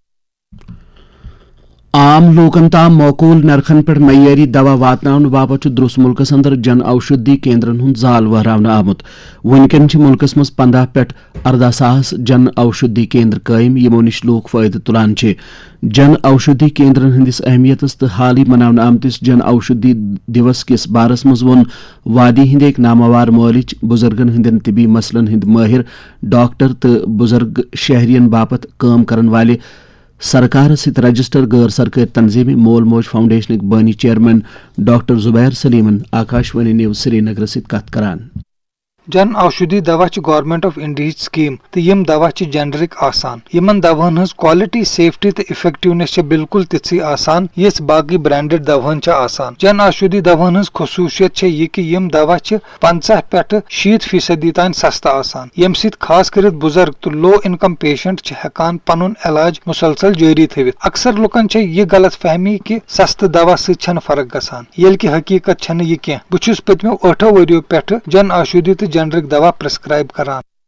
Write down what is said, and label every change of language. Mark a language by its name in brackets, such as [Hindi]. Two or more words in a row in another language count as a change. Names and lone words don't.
[Kashmiri] عام لوکن تام معقول نرخن پہ معیاری دوا واتن باپت درس ملکس اندر جن اوشدھی کیندرن ہند زال وہراؤن آمت ونکن ملکس مز 15 پہ 18 ساس جن اوشدھی کیندر قائم یمو نش لوک فائدہ تلان جن اوشدھی کیندرن ہندس اہمیتس تو حالی مناؤن آمتس جن اوشدھی دیوس کس بارس مز وون وادی ہند ایک نامور مولچ بزرگن ہندین طبی مسلن ہند ماہر ڈاکٹر تو بزرگ شہرین باپت کام کرن والے سرکار ست رجسٹر غیر سرکاری تنظیم مول موج فاؤنڈیشنک بانی چیئرمین ڈاکٹر زبیر سلیمن آکاشوانی نیوز سری نگر ست کت کران جن اوشدھی دوا [English] Government of India scheme [Kashmiri] تو یم دوا جینرک آسان یمن دواہن ہز [English] quality safety [Kashmiri] تو افیکٹونیس بالکل تھی آسان یس باقی برانڈڈ دواہن آسان جن اوشدھی دواہن ہز خصوصیت یہ کہ یم دوا 50 پہ 60% تان سستہ آسان یم سۭتۍ خاص کرت بزرگ تو [English] low income patient [Kashmiri] ہیکان پنن علاج مسلسل جاری تھوت اکثر لکن یہ غلط فہمی کہ سستہ دوا سۭتۍ فرق گژھان ییٚلہِ کہ حقیقت چھنہ یہ کینٛہہ بہٕ چھُس پٔتمیو 8 ؤرۍیو پٮ۪ٹھٕ جن اوشدھی تو جنرک دوا پرسکرائب کران